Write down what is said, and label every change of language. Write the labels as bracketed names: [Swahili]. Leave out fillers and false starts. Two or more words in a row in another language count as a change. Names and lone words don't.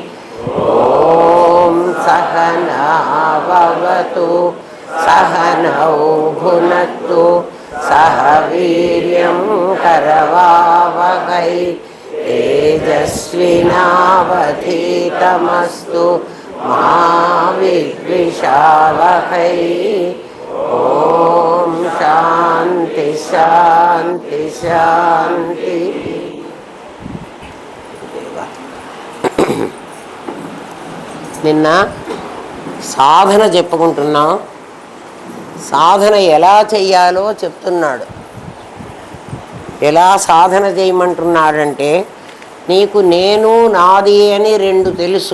[Sanskrit] ॐ सहना भवतु सहनौ भुनक्तु सह वीर्यं करवावहै तेजस्विनावधीतमस्तु मा विद्विषावहै। ओम शांति शांति शांति। [Telugu] నిన్న సాధన చెప్పుకుంటున్నాం. సాధన ఎలా చెయ్యాలో చెప్తున్నాడు. ఎలా సాధన చేయమంటున్నాడంటే, నీకు నేను నాది అని రెండు తెలుసు.